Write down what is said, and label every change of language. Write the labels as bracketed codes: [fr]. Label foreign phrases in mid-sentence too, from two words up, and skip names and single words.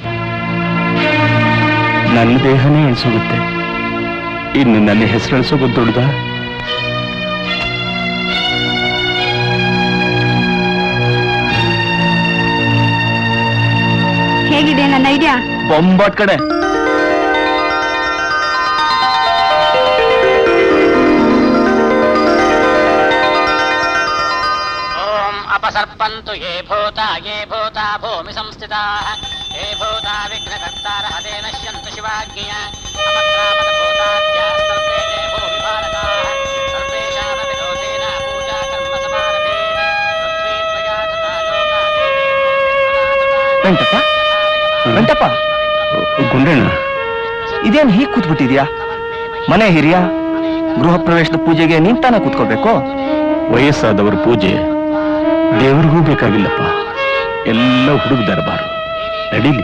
[kn] ನನ್ನ ದೇಹನೇ ಎಣಿಸೋಗುತ್ತೆ, ಇನ್ನು ನನ್ನ ಹೆಸರು ಎಣಿಸೋಗೋದು ದೊಡ್ಡದ? ಹೇಗಿದೆ ನನ್ನ ಐಡಿಯಾ? ಬೊಂಬಾಟ್ ಕಡೆ. [sa] अपसर्पन्तु ये भूता भूमि संस्थिताः ये भूता विघ्नकर्तारः ते नश्यन्तु शिवाज्ञया अपत्रापदभूताद्यास्तर्पे देवो विभारकाः सर्वेषामपि दोषेण पूजा कर्म समारभे पृथ्वी त्वया तथा [kn] ವೆಂಕಟಪ್ಪ ವೆಂಕಟಪ್ಪ, ಗುಂಡಣ್ಣ, ಇದೇನ್ ಹೀಗ್ ಕೂತ್ಬಿಟ್ಟಿದ್ಯಾ? ಮನೆ ಹಿರಿಯ, ಗೃಹ ಪ್ರವೇಶದ ಪೂಜೆಗೆ ನೀನ್ ತಾನೇ ಕೂತ್ಕೋಬೇಕು. ವಯಸ್ಸಾದವ್ರ ಪೂಜೆ ದೇವ್ರಿಗೂ ಬೇಕಾಗಿಲ್ಲಪ್ಪ, ಎಲ್ಲ ಹುಡುಗ ದರ್ಬಾರು ನಡೀಲಿ.